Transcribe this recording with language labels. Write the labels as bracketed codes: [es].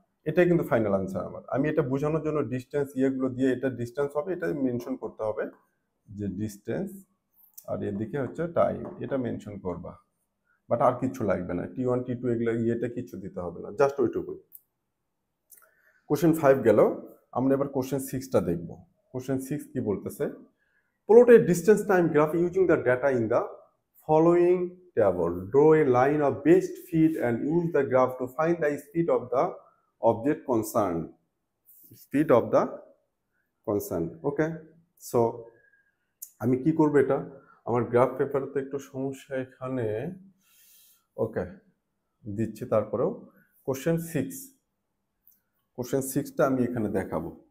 [bn] এটাই কিন্তু final answer আমার। আমি এটা বোঝানোর জন্য ডিস্টেন্স ইয়েগুলো দিয়ে, এটা ডিস্টেন্স হবে, এটা মেনশন করতে হবে যে ডিস্টেন্স, আর এদিকে হচ্ছে টাইম, এটা মেনশন করবা। বাট আর কিছু লাগবে না, T1 T2 এগুলো ইয়েটা কিছু দিতে হবে না, জাস্ট ওইটুকুই। কোশ্চেন 5 গেল। আমরা এবার কোশ্চেন 6টা দেখব। কোশ্চেন 6 কি বলতেছে, [en] plot a distance time graph using the data in the following table. Draw a line of best fit and use the graph to find the speed of the object concerned. Speed of the concerned. Okay, so [bn] আমি কি করব, এটা আমার graph পেপারে একটু সমস্যা এখানে। ওকে, দিচ্ছি। তারপরেও কোশ্চেন 6টা আমি এখানে দেখাবো।